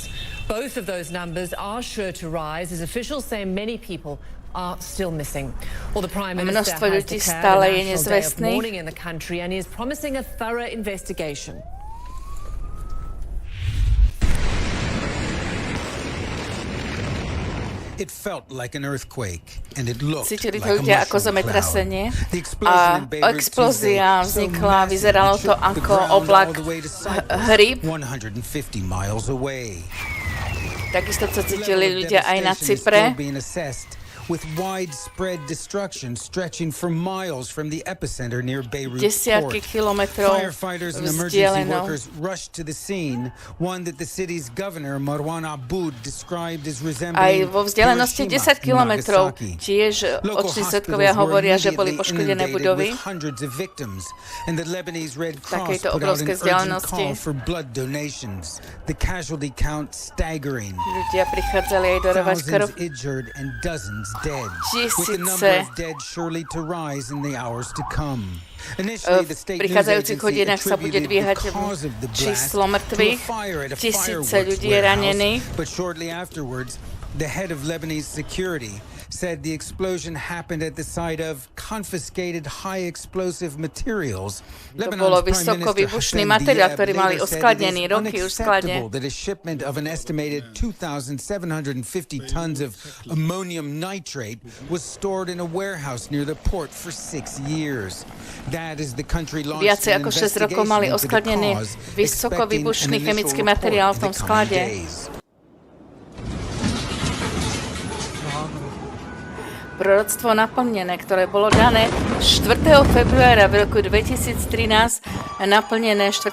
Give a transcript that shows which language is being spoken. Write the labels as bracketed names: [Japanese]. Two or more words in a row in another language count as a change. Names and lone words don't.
[English] Both of those numbers are sure to rise as officials say many people are still missing. Well, the Prime Minister has declared a national day of mourning in the country and is promising a thorough investigation. It felt like an earthquake and it looked [Slovak] Cítili [English] like a [Slovak] ľudia ako [English] mushroom [Slovak] zemetrasenie [English] cloud. [Slovak] a explózia vznikla, vyzeralo to ako oblak hríb. [English] 150 miles away. [Slovak] Takisto sa cítili ľudia aj na Cypre. [English] With widespread destruction stretching for miles from the epicenter near Beirut [Slovak] Desiatky kilometrov [English] Firefighters and emergency workers rushed to the scene, one that the city's governor Marwan Aboud described as resembling [Slovak] Aj vo vzdialenosti 10 kilometrov tiež oční svedkovia hovoria, že boli poškodené budovy. Takejto obrovskej vzdialenosti. Ľudia prichádzali aj darovať krv. Tisíce v prichádzajúcich hodinách sa bude dvíhať číslo mŕtvych, tisíce ľudí je ranených. [English] The head of Lebanese security said the explosion happened at the site of confiscated high explosive materials. [Slovak] To bolo vysoko výbušný materiál, ktorý mali uskladnený roky už skladne. [English] That a shipment of an estimated 2,750 tons of ammonium nitrate was stored in a warehouse near the port for 6 years. That is the country launched [Slovak] Viacej ako 6 rokov mali uskladnený vysoko výbušný chemický materiál v tom sklade. Proroctvo naplnené, ktoré bolo dané 4. februára v roku 2013 a naplnené 4.